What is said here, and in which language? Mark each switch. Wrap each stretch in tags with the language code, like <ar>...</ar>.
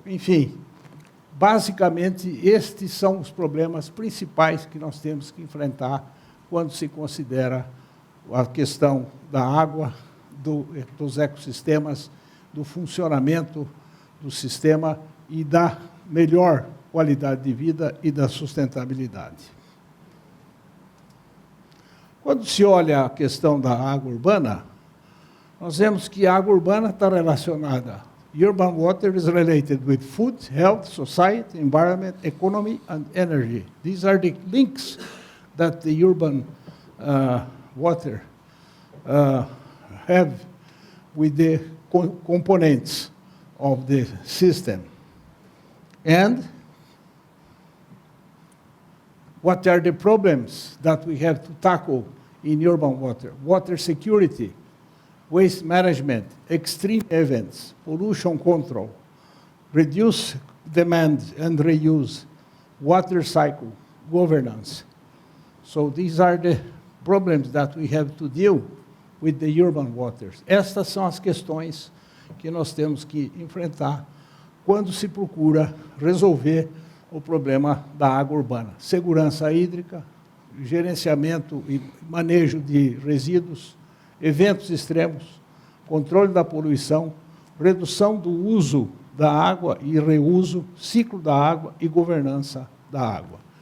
<pt>Enfim, basicamente, estes são os problemas principais que nós temos que enfrentar quando se considera a questão da água, dos ecossistemas, do funcionamento do sistema e da melhor qualidade de vida e da sustentabilidade. Quando se olha a questão da água urbana, nós vemos que a água urbana está relacionada.</pt> <en>Urban water is related with food, health, society, environment, economy, and energy. These are the links that the urban water have with the components of the system. And what are the problems that we have to tackle in urban water? Water security, waste management, extreme events, pollution control, reduce demand and reuse, water cycle, governance. So these are the problems that we have to deal with the urban waters.</en> <pt>Estas são as questões que nós temos que enfrentar quando se procura resolver o problema da água urbana. Segurança hídrica, gerenciamento e manejo de resíduos, eventos extremos, controle da poluição, redução do uso da água e reuso, ciclo da água e governança da água.</pt>